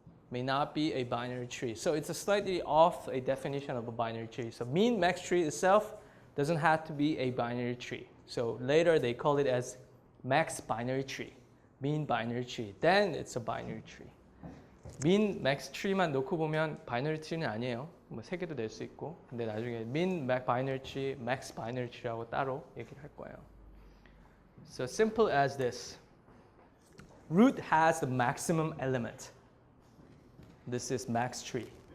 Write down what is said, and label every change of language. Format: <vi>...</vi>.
<en>May not be a binary tree. So it's a slightly off a definition of a binary tree. So mean max tree itself doesn't have to be a binary tree. So later they call it as max binary tree, mean binary tree. Then it's a binary tree.</en> <ko>mean max tree만 놓고 보면 binary tree는 아니에요. 뭐 세 개도 낼 수 있고. 근데 나중에 mean binary tree, max binary tree라고 따로 얘기를 할 거예요.</ko> <en>So simple as this. Root has the maximum element. This is max tree.</en>